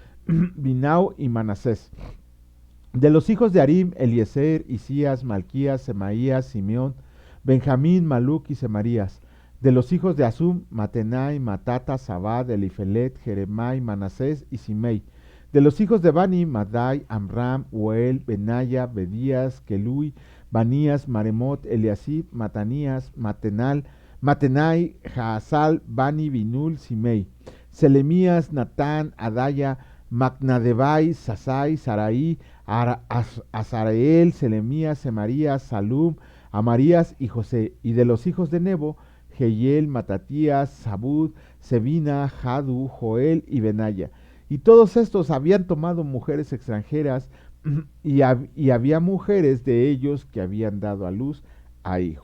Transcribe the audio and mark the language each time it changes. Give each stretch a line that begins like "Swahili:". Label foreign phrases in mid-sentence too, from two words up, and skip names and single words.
Spanish: Binau y Manasés; de los hijos de Arim, Eliezer, Isías, Malquías, Semaías, Simeón, Benjamín, Maluc y Semarías; de los hijos de Asum, Matenai, Matata, Zabad, Elifelet, Jeremai, Manasés y Simei; de los hijos de Bani, Madai, Amram, Uel, Benaya, Bedías, Kelui, Banías, Maremot, Eliasib, Matanías, Matenai, Jaasal, Bani, Binul, Simei; Selemías, Natán, Adaya, Macnadebai, Sasai, Saraí, Azareel, Selemías, Semarías, Salum, Amarías y José; y de los hijos de Nebo, Jehiel, Matatías, Zabud, Sebina, Jadu, Joel y Benaya. Y todos estos habían tomado mujeres extranjeras, y había mujeres de ellos que habían dado a luz a hijos.